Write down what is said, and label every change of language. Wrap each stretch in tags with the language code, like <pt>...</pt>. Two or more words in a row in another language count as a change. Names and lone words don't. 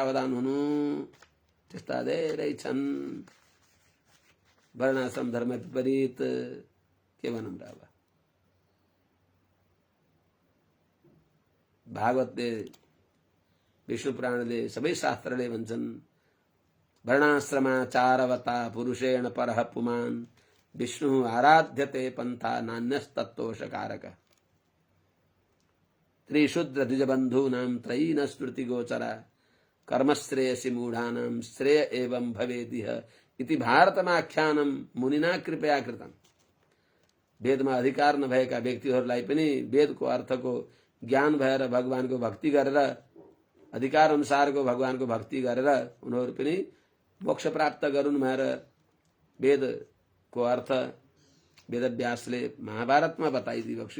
<ne>त्यस्तामा सावधान हुनु। त्यस्ता धेरै छन्। वर्णाश्रम धर्म विपरीत के भनौँ र। अब भागवतले, विष्णु पुराणले, सबै शास्त्रले भन्छन्</ne> <sa>वर्णाश्रमाचारवता पुरुषेण परः पुमान् विष्णु आराध्यते पन्था नान्यस्तत्तोषकारक। त्रिशूद्र द्विजबन्धूनां त्रयी न स्मृति गोचरा कर्मश्रेयसि मूढानां श्रेय एवं भवेदिह इति भारतमाख्यानं मुनिना कृपया कृतम्।</sa> <ne>वेदमा अधिकार नभएका व्यक्तिहरूलाई पनि वेदको अर्थको ज्ञान भएर भगवानको भक्ति गरेर, अधिकार अनुसारको भगवानको भक्ति गरेर उनीहरू पनि मोक्ष प्राप्त गरून् भनेर वेदको अर्थ वेदव्यासले महाभारतमा बताइदिएको थियो।</ne>